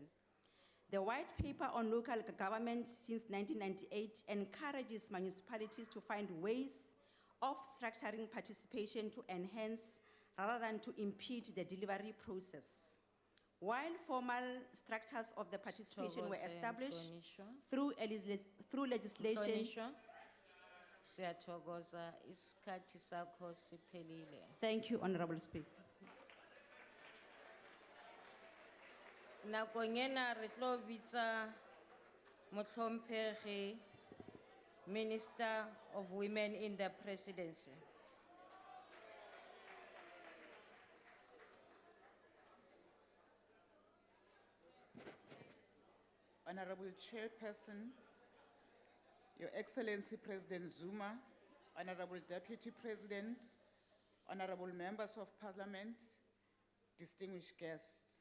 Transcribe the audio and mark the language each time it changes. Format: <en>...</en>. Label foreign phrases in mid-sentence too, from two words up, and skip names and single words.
<en>The white paper on local government since 1998 encourages municipalities to find ways of structuring participation to enhance rather than to impede the delivery process. While formal structures of the participation were established through legislation. Thank you, Honorable Speaker.</en> <st>Nakong ena re tlo bitsa motlhomphegi</st> <en>Minister of Women in the Presidency. Honorable Chairperson, Your Excellency President Zuma, Honorable Deputy President, Honorable Members of Parliament, distinguished guests.</en>